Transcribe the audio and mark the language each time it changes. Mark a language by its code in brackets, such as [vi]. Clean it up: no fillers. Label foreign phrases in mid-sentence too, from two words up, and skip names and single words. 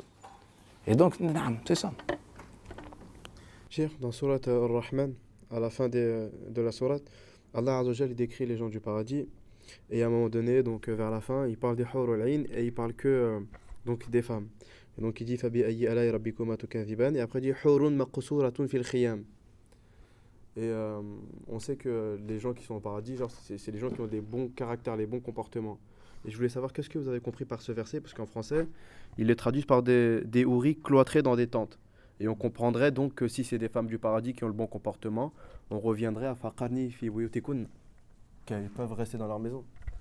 [fr] Et donc, c'est ça. Cheikh, dans Surat Ar-Rahman, à la fin de la sourate, Allah [ar] عز وجل [fr] décrit les gens du paradis. Et à un moment donné, donc vers la fin, il parle des [ar] الحور العين [fr] et il parle que donc des femmes. Et donc il dit [ar] فبأي آلاء ربكما تكذبان [fr] et après il dit [ar] حور مقصورات في الخيام. [fr] Et on sait que les gens qui sont au paradis, genre, c'est les gens qui ont des bons caractères, les bons comportements. Et je voulais savoir qu'est-ce que vous avez compris par ce verset, parce qu'en français, ils le traduisent par des houris cloîtrés dans des tentes. Et on comprendrait donc que si c'est des femmes du paradis qui ont le bon comportement, on reviendrait à [ar] وقرن في بيوتكن, [fr] qu'elles peuvent rester dans leur maison.